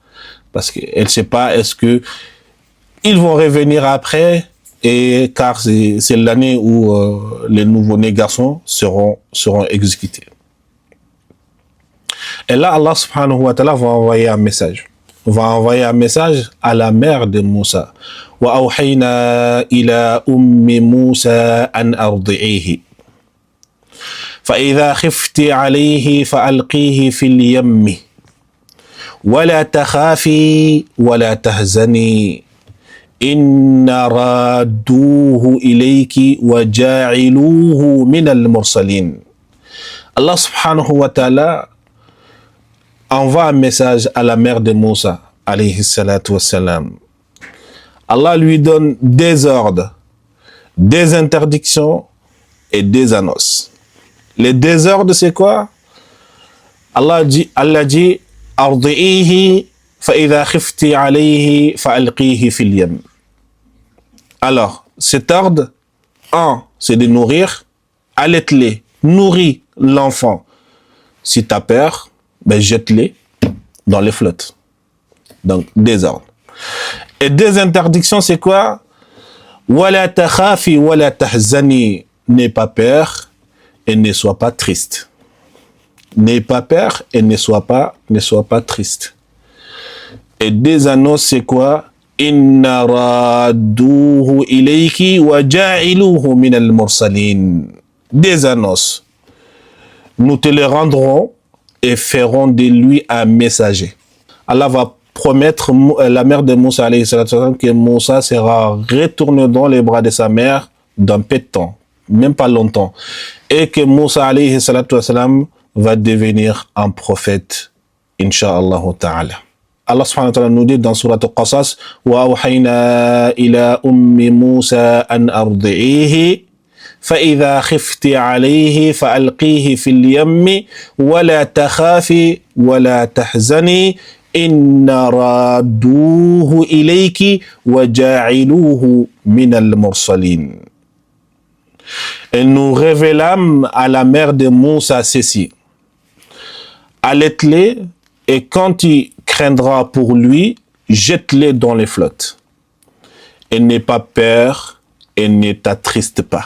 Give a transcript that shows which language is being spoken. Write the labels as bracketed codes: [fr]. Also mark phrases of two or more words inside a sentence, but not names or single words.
[fr] Parce qu'elle ne sait pas, est-ce que ils vont revenir après, et car c'est l'année où les nouveau-nés garçons seront exécutés. Et là, [ar] الله سبحانه وتعالى [fr] va envoyer un message. Va envoyer un message à la mère de Moussa. [ar] وأوحينا إلى أم موسى أن أرضعيه. فإذا خفت عليه فألقيه في اليم. ولا تخافي ولا تحزني إن رادوه إليك وجاعلوه من المرسلين. الله سبحانه وتعالى [fr] envoie un message à la mère de Moussa, [ar] عليه الصلاة والسلام. [fr] Allah lui donne des ordres, des interdictions et des annonces. Les désordres, c'est quoi? Allah dit [ar] أرضعيه فإذا خفت عليه فألقيه في اليم. [fr] Alors, cet ordre, c'est de nourrir, allaite-les, nourris l'enfant. Si tu as peur, ben jette-les dans les flottes. Donc, des ordres. Et des interdictions, c'est quoi? [ar] ولا تخافي ولا تحزني. [fr] N'aie pas peur et ne sois pas triste. N'aie pas peur et ne sois pas triste. Et des annonces, c'est quoi? [ar] إنا رادوه إليك وجاعلوه من المرسلين. [fr] Des annonces. Nous te les rendrons et ferons de lui un messager. Allah va promettre la mère de Moussa [ar] عليه الصلاة والسلام [fr] que Moussa sera retourné dans les bras de sa mère d'un peu de temps, même pas longtemps, et que Moussa [ar] عليه الصلاة والسلام [fr] va devenir un prophète, [ar] إن شاء الله تعالى. الله سبحانه وتعالى [fr] nous dit dans Surat [ar] Al-Qasas وأوحينا إلى أم موسى أن أرضعيه فإذا خفت عليه فألقيه في اليم ولا تخافي ولا تحزني إن رادوه إليك وجاعلوه من المرسلين. [fr] Et nous révélâmes à la mère de Moussa ceci. Allaite-les et quand tu craindras pour lui, jette-les dans les flottes. Et n'aie pas peur et ne t'attriste pas.